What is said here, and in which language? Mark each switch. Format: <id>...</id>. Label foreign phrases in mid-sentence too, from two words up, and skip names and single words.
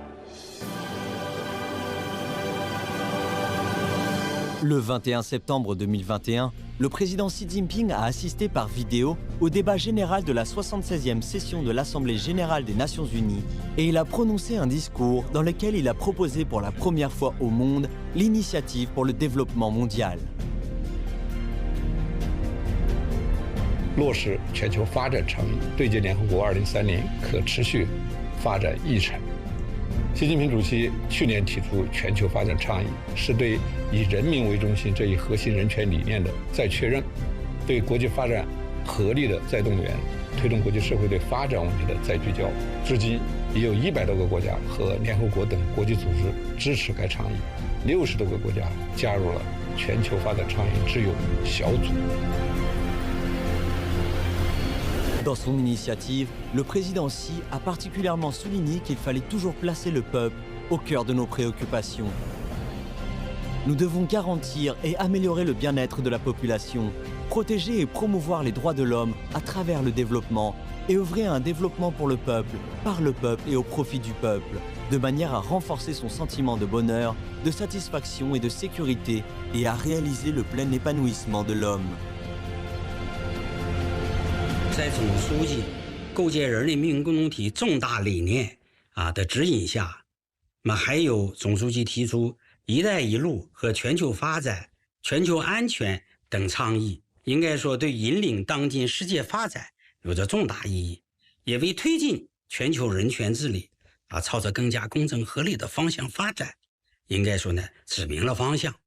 <fr>Le 21 septembre 2021, le président Xi Jinping a assisté par vidéo au débat général de la 76e session de l'Assemblée générale des Nations Unies et il a prononcé un discours dans lequel il a proposé pour la première fois au monde l'initiative pour le développement mondial.</fr> <zh>落实全球发展倡议，对接联合国2030可持续发展议程。习近平主席去年提出全球发展倡议，是对以人民为中心这一核心人权理念的再确认，对国际发展合力的再动员，推动国际社会对发展问题的再聚焦。至今已有100多个国家和联合国等国际组织支持该倡议，60多个国家加入了全球发展倡议之友小组。</zh> <fr>Dans son initiative, le président Xi a particulièrement souligné qu'il fallait toujours placer le peuple au cœur de nos préoccupations. Nous devons garantir et améliorer le bien-être de la population, protéger et promouvoir les droits de l'homme à travers le développement et œuvrer à un développement pour le peuple, par le peuple et au profit du peuple. de manière à renforcer son sentiment de bonheur, de satisfaction et de sécurité et à réaliser le plein épanouissement de l'homme.</fr> <zh>在总书记构建人类命运共同体重大理念的指引下，还有总书记提出“一带一路”和全球发展、全球安全等倡议，应该说对引领当今世界发展有着重大意义，也为推进全球人权治理朝着更加公正合理的方向发展，应该说呢指明了方向。</zh>